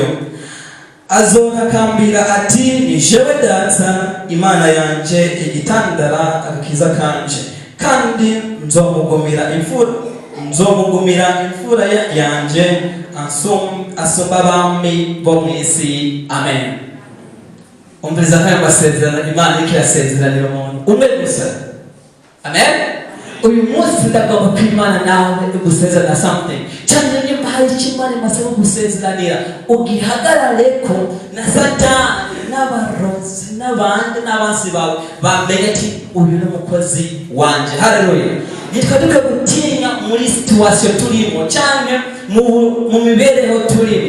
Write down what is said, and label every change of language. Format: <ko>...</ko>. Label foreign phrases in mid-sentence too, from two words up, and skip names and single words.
<rn>Azokakambira ati ni jewe data Imana yanje, igitandara agakiza kanje, kandi nzomugumira imfura yanje asumba abami bo mw'isi. Amen. Umviriza kandi amasezerano Imana iriko irasezeranira umuntu umwe gusa. Amen. Uyu munsi ndagomba ko Imana nawe igusezerana something. Cyane nimba hari icyo Imana imaze kugusezeranira, ugihagarareko na Satani n'abarozi n'abandi n'abansi bawe bamenye ati uyu ni umukozi wanje. Haleluya. Ntitwaduke gutinya muri situation turimo cyane mu mibereho turimo.</rn>